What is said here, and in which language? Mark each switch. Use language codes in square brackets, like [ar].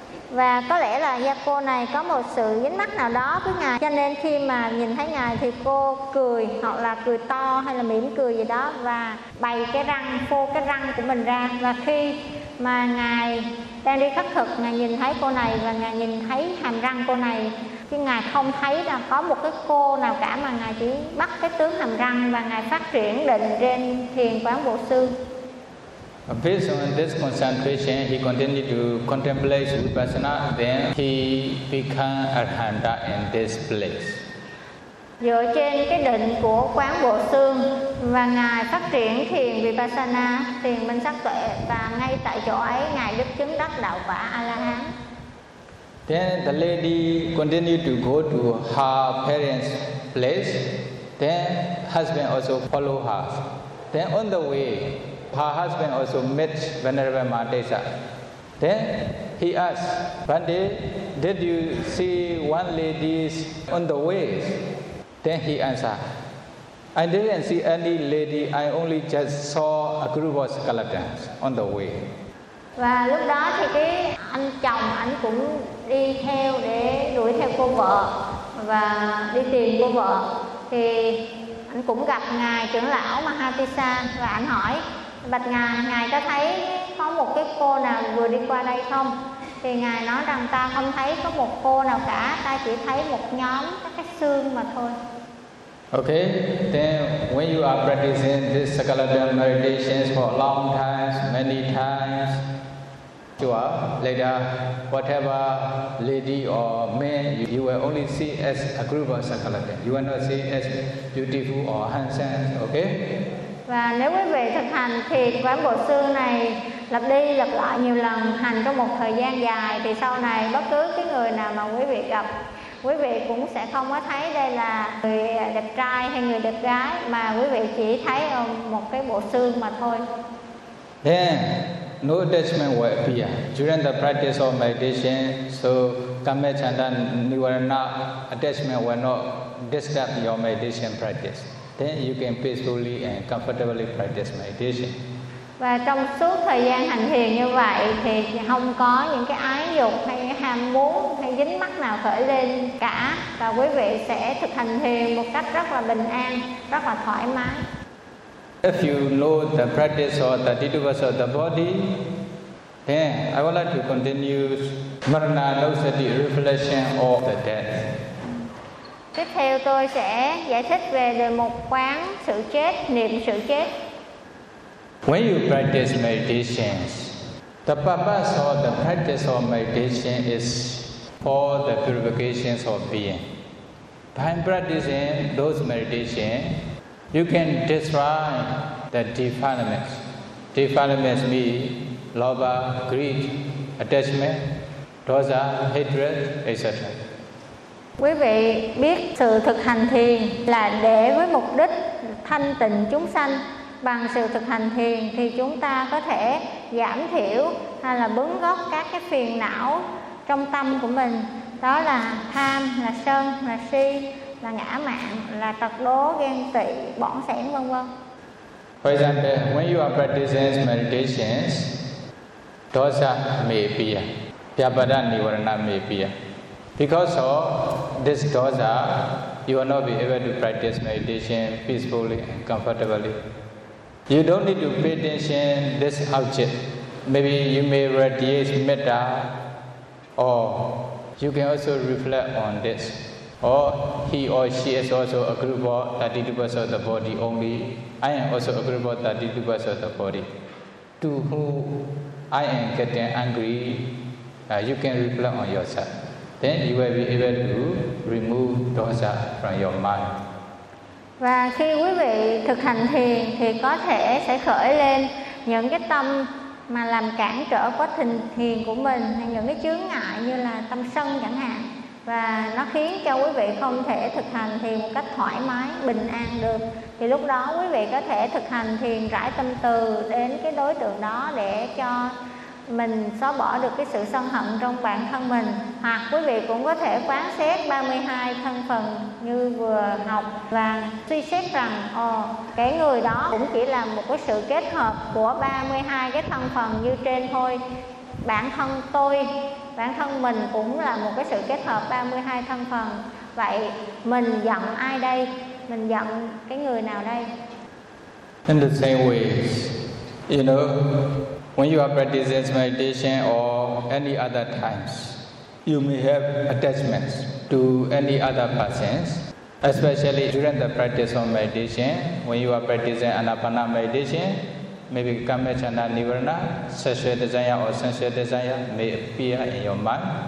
[vi] Và có lẽ là do cô này có một sự dính mắc nào đó với ngài, cho nên khi mà nhìn thấy ngài thì cô cười, hoặc là cười to hay là mỉm cười gì đó, và bày cái răng, phô cái răng của mình ra. Và khi mà ngài đang đi khất thực, ngài nhìn thấy cô này và ngài nhìn thấy hàm răng cô này, chứ ngài không thấy là có một cái cô nào cả, mà ngài chỉ bắt cái tướng hàm răng và ngài phát triển định trên thiền quán bộ xương. [en] Based on this concentration, he continued to contemplate Vipassana, then he became Arahanta in this place. [vi] Dựa trên cái định của quán bộ xương và ngài phát triển thiền Vipassana, thiền minh sát tuệ, và ngay tại chỗ ấy ngài được chứng đắc đạo quả A-la-hán. [en] Then the lady continued to go to her parents' place, then husband also followed her. Then on the way, her husband also met Venerable Mahatesa. Then he asked, one day, did you see one lady on the way? Then he answered, I didn't see any lady, I only just saw a group of skeletons on the way. [vi] Và lúc đó thì cái anh chồng anh cũng đi theo để đuổi theo cô vợ và đi tìm cô vợ. Thì anh cũng gặp ngài trưởng lão Mahatisa và anh hỏi: Bạch ngài, ngài có thấy có một cái cô nào vừa đi qua đây không? Thì ngài nói rằng ta không thấy có một cô nào cả, ta chỉ thấy một nhóm các cái xương mà thôi. [en] Okay, then when you are practicing this sakaladana meditation for a long time, many times, sure, later, whatever lady or man, you will only see as a group of sakaladana. You will not see as beautiful or handsome, okay? [vi] Và nếu quý vị thực hành thì quán bộ xương này lặp đi lặp lại nhiều lần, hành trong một thời gian dài, thì sau này bất cứ cái người nào mà quý vị gặp, quý vị cũng sẽ không có thấy đây là người đẹp trai hay người đẹp gái, mà quý vị chỉ thấy một cái bộ xương mà thôi. [en] Then, no attachment will appear during the practice of meditation. So, kamma chanda nivarana, attachment will not disturb your meditation practice. Then you can peacefully and comfortably practice meditation. [vi] Và trong suốt thời gian hành thiền như vậy thì không có những cái ái dục hay ham muốn hay dính mắc nào khởi lên cả, và quý vị sẽ thực hành thiền một cách rất là bình an, rất là thoải mái. [en] If you know the practice or the details of the body, then I would like to continue Marana Nausati reflection of the death. [vi] Tiếp theo tôi sẽ giải thích về đề mục quán sự chết, niệm sự chết. [en] When you practice meditation, the purpose of the practice of meditation is for the purification of being. By practicing those meditation, you can destroy the defilements. Defilements mean lobha, greed, attachment, dosa, hatred, etc. [vi] Quý vị biết sự thực hành thiền là để với mục đích thanh tịnh chúng sanh. Bằng sự thực hành thiền thì chúng ta có thể giảm thiểu hay là bứng gốc các cái phiền não trong tâm của mình. Đó là tham, là sân, là si, là ngã mạn, là tật đố, ghen tị, bỏng sẻn, vân vân. [en] For example, when you are practicing meditation, dosa may appear, vyapada nivarana may appear. Because of this dosa, you will not be able to practice meditation peacefully and comfortably. You don't need to pay attention to this object. Maybe you may radiate metta, or you can also reflect on this. Or he or she is also a group of 32 parts of the body only. I am also a group of 32 parts of the body. To whom I am getting angry, you can reflect on yourself. Then you will be able to remove dosa from your mind. [vi] Và khi quý vị thực hành thiền thì có thể sẽ khởi lên những cái tâm mà làm cản trở quá trình thiền của mình, hay những cái chướng ngại như là tâm sân chẳng hạn, và nó khiến cho quý vị không thể thực hành thiền một cách thoải mái, bình an được. Thì lúc đó quý vị có thể thực hành thiền rải tâm từ đến cái đối tượng đó để cho mình xóa bỏ được cái sự sân hận trong bản thân mình. Hoặc quý vị cũng có thể quán xét 32 thân phần như vừa học, và suy xét rằng cái người đó cũng chỉ là một cái sự kết hợp của 32 cái thân phần như trên thôi. Bản thân tôi, bản thân mình cũng là một cái sự kết hợp 32 thân phần. Vậy mình giận ai đây? Mình giận cái người nào đây? [en] In the same way, you know, when you are practicing meditation or any other times, you may have attachments to any other persons, especially during the practice of meditation. When you are practicing anapana meditation, maybe kamma chanda nivarana, sexual desire or sensual desire may appear in your mind.